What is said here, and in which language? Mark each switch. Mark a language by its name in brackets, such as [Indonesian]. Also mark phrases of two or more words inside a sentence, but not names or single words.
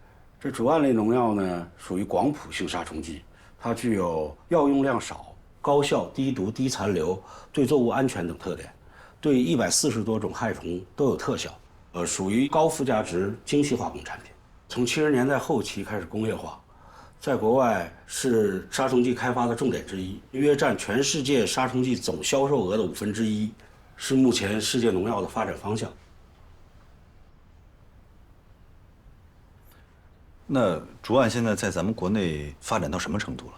[Chinese] 这竹胺类农药呢，属于广谱性杀虫剂，它具有药用量少、高效、低毒、低残留、对作物安全等特点，对140多种害虫都有特效。属于高附加值精细化工产品。从70年代后期開始工業化，在國外是殺蟲劑開發的重點之一，約佔全世界殺蟲劑總銷售額的1/5，是目前世界農藥的發展方向。那竹胺現在在咱們國內發展到什麼程度了？